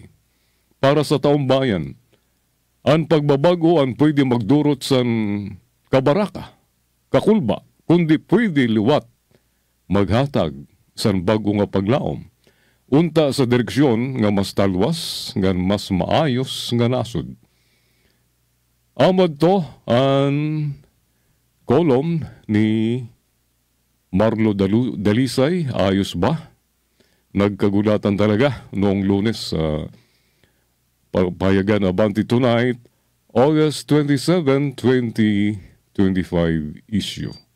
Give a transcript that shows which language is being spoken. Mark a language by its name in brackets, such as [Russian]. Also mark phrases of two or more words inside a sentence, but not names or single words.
[Hiligaynon] Para sa taong bayan, ang pagbabago ang pwede magdurot sa kabaraka, kakulba, kundi pwede liwat maghatag sa bago nga paglaom. Unta sa direksyon nga mas talwas, nga mas maayos nga nasod. Amad to ang kolom ni Marlo Dalisay, ayos ba? [Filipino] Nagkagulatan talaga noong Lunes sa payagan Abante Tonight, August 27, 2025 issue.